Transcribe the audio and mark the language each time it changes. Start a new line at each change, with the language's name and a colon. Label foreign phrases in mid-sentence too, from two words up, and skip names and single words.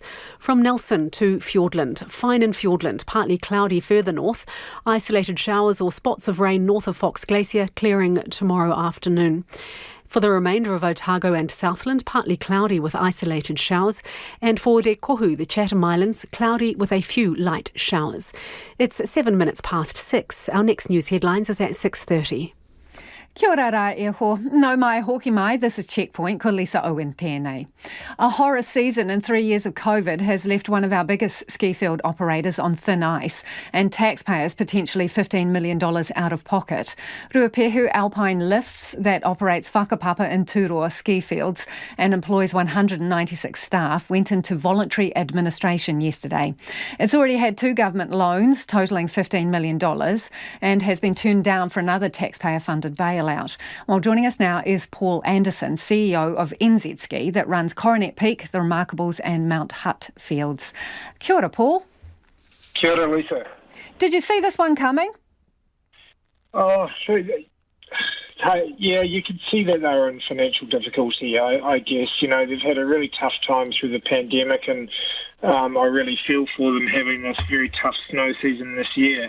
English: From Nelson to Fiordland, fine in Fiordland, partly cloudy further north, isolated showers or spots of rain north of Fox Glacier, clearing tomorrow afternoon. For the remainder of Otago and Southland, partly cloudy with isolated showers. And for Te Kohu, the Chatham Islands, cloudy with a few light showers. It's 7 minutes past 6. Our next news headlines is at 6:30.
Māori: Kia ora rā e ho. No mai hoki mai,
English: this is Checkpoint,
Māori: ko Lisa Owen tēnei.
English: A horror season in 3 years of COVID has left one of our biggest ski field operators on thin ice and taxpayers potentially $15 million out of pocket. Ruapehu Alpine Lifts, that operates whakapapa in Turoa ski fields and employs 196 staff, went into voluntary administration yesterday. It's already had 2 government loans totalling $15 million and has been turned down for another taxpayer-funded bailout. Well, joining us now is Paul Anderson, CEO of NZ Ski, that runs Coronet Peak, The Remarkables and Mount Hutt Fields.
Māori: Kia ora, Paul. Kia ora, Lisa.
English: Did you see this one coming? Oh, sure. Yeah, you could see that they were in financial difficulty, I guess. You know, they've had a really tough time through the pandemic, and I really feel for them having this very tough snow season this year.